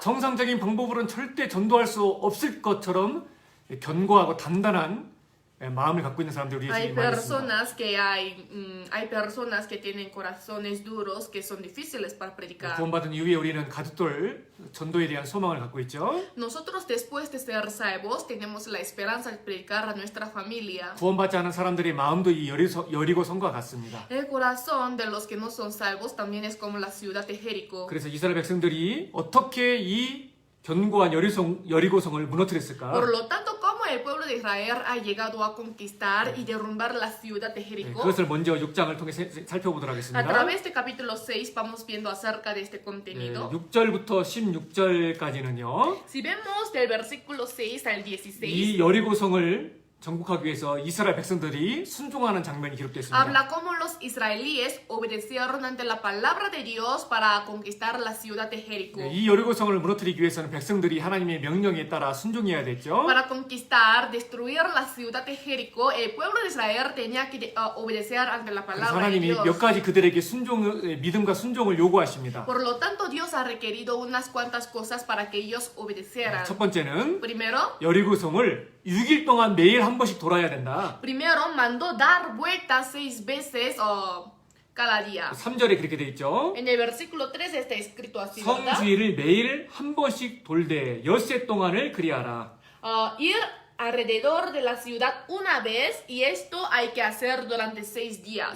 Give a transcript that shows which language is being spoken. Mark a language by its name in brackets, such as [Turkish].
[Korean] 정상적인 방법으로는 절대 전도할 수 없을 것처럼 견고하고 단단한 마음을 갖고 있는 사람들이 우리 [Spanish] Hay [Korean] 주위에 많이 있습니다. [Spanish] personas que hay personas que tienen corazones duros que son difíciles para predicar. [Korean] 구원받은 이후에 우리는 가족들 전도에 대한 소망을 갖고 있죠. [Spanish] Nosotros después de ser salvos tenemos la esperanza de predicar a nuestra familia. [Korean] 구원받지 않은 사람들의 마음도 이 여리고성과 같습니다. [Spanish] El corazón de los que no son salvos también es como la ciudad de Jericó. [Korean] 그래서 이스라엘 백성들이 어떻게 이 견고한 여리고성을 무너뜨렸을까? [Spanish] Por lo tanto, ¿cómo el pueblo de Israel ha llegado a conquistar y derrumbar la ciudad de Jericó? [Korean] 그것을 먼저 6장을 통해 살펴보도록 [Spanish] A [Korean] 하겠습니다. [Spanish] través de capítulo 6 vamos viendo acerca de este contenido. [Korean] 6절부터 16절까지는요. [Spanish] Si vemos del versículo 6 al 16, [Korean] 이 여리고성을 정복하기 위해서 이스라엘 백성들이 순종하는 장면이 기록됐습니다. [Spanish] habla cómo los israelíes obedecieron ante la palabra de Dios para conquistar la ciudad de Jericó. [Korean] 이 여리고성을 무너뜨리기 위해서는 백성들이 하나님의 명령에 따라 순종해야 됐죠. [Spanish] Para conquistar, destruir la ciudad de Jericó, el pueblo de Israel tenía que obedecer ante la [Korean] 그래서 [Spanish] palabra de [Korean] 하나님이 [Spanish] Dios. [Korean] 몇 가지 그들에게 믿음과 순종을 요구하십니다. [Spanish] Por lo tanto, Dios ha requerido unas cuantas cosas para que ellos obedecieran. [Korean] 첫 번째는 [Spanish] Primero, [Korean] 여리고성을 6일 동안 매일 한 번씩 돌아야 된다. [Spanish] mandó dar vueltas 6 veces cada día. [Korean] 3절에 그렇게 돼 있죠. [Spanish] En el versículo 3 está escrito así, ¿verdad? [Korean] 성주의를 매일 한 번씩 돌되 엿새 동안을 그리하라. [Spanish] Ir alrededor de la ciudad una vez y esto hay que hacer durante 6 días.